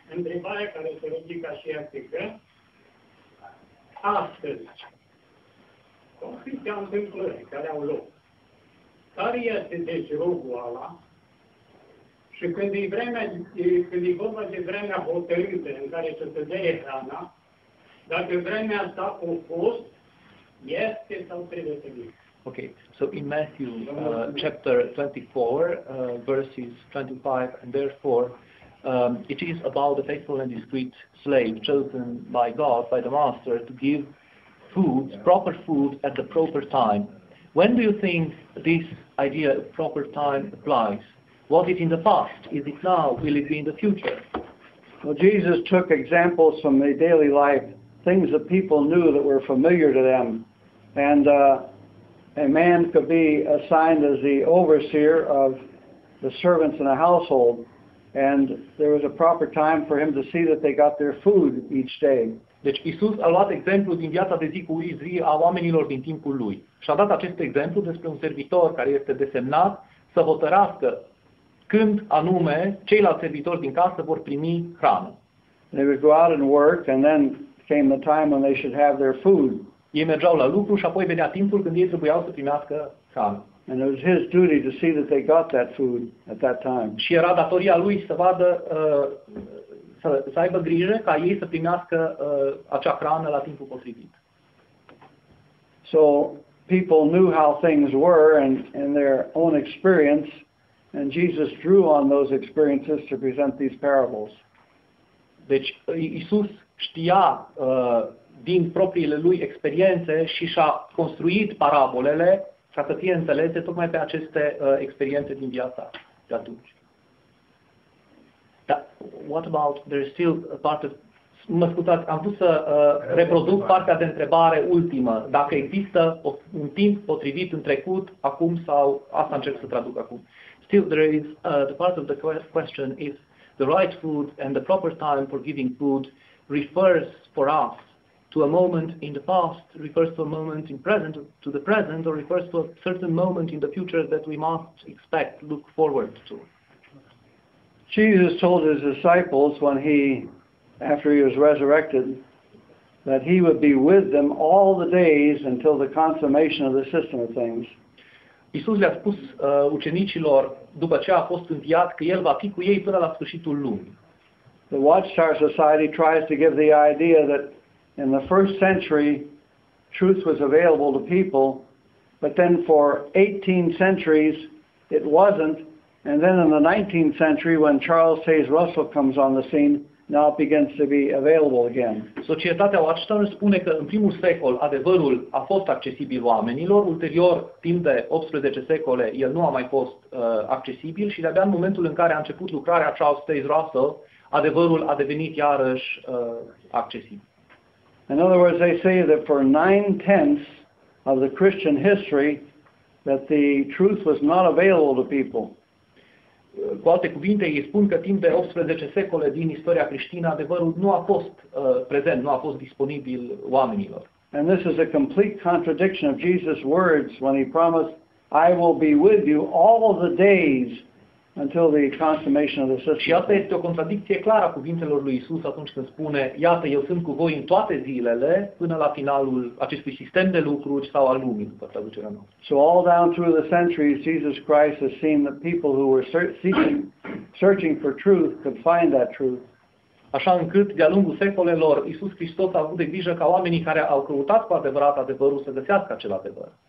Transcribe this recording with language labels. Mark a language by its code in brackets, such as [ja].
[ro] Întrebarea care se ridică și că astăzi, cu atâtea întâmplări care au loc, care este deci rugul ăla? Și când e vorba de vremea hotărâtă în care să se dea hrana, dacă vremea asta a fost, este sau trebuie să fie. [en] Okay, so in Matthew chapter 24, verses 25, and therefore it is about the faithful and discreet slave chosen by God, by the master, to give food, proper food at the proper time. When do you think this idea of proper time applies? Was it in the past? Is it now? Will it be in the future? Well, Jesus took examples from the daily life, things that people knew that were familiar to them. And a man could be assigned as the overseer of the servants in a household, and there was a proper time for him to see that they got their food each day. [ro] Deci Iisus a luat exemplu din viața de zi cu zi a oamenilor din timpul lui. Și a dat acest exemplu despre un servitor care este desemnat să hotărască când anume ceilalți servitori din casă vor primi hrană. [en] They would go out and work, and then came the time when they should have their food. [ro] Ei mergeau la lucru și apoi venea timpul când ei trebuiau să primească hrană. [en] And it was his duty to see that they got that food at that time. [ro] Și era datoria lui să vadă, să aibă grijă ca ei să primească acea hrană la timpul potrivit. [en] So people knew how things were and their own experience, and Jesus drew on those experiences to present these parables. [ro] Deci Iisus știa din propriile lui experiențe și și-a construit parabolele ca să fie înțelese tocmai pe aceste experiențe din viața de atunci. Dar, [en] what about, there is still a part of, [ro] mă scuzați, am vrut să reproduc partea de întrebare ultimă, dacă există un timp potrivit în trecut, acum sau, asta încerc să traduc acum. [en] Still, there is the part of the question if the right food and the proper time for giving food refers for us to a moment in the past, refers to a moment in present, to the present, or refers to a certain moment in the future that we must expect, look forward to. Jesus told his disciples when after he was resurrected, that he would be with them all the days until the consummation of the system of things. [ro] Iisus le-a spus ucenicilor, după ce a fost înviat, că El va fi cu ei până la sfârșitul lumii. [en] The Watchtower Society tries to give the idea that in the first century, truth was available to people, but then for 18 centuries, it wasn't. And then in the 19th century, when Charles Taze Russell comes on the scene, now it begins to be available again. [ro] Societatea Watchtower spune că în primul secol adevărul a fost accesibil oamenilor, ulterior, timp de 18 secole, el nu a mai fost accesibil și de-abia în momentul în care a început lucrarea Charles Taze Russell, adevărul a devenit iarăși accesibil. [en] In other words, they say that for 9/10 of the Christian history, that the truth was not available to people. [ro] Cu alte cuvinte, ei spun că timp de 18 secole din istoria creștină, adevărul nu a fost prezent, nu a fost disponibil oamenilor. [en] And this is a complete contradiction of Jesus' words when he promised, I will be with you all the days until the consummation of the system. [ro] Și asta este o contradicție clară a cuvintelor lui Isus atunci când spune, iată, eu sunt cu voi în toate zilele până la finalul acestui sistem de lucruri sau al lumii, după traducerea noastră. [en] So all down through the centuries, Jesus Christ has seen that people who were searching for truth could find that truth. [ro] Așa încât, de-a lungul secolelor, Iisus Hristos a avut de grijă ca oamenii care au căutat cu adevărat adevărul să găsească acel adevăr.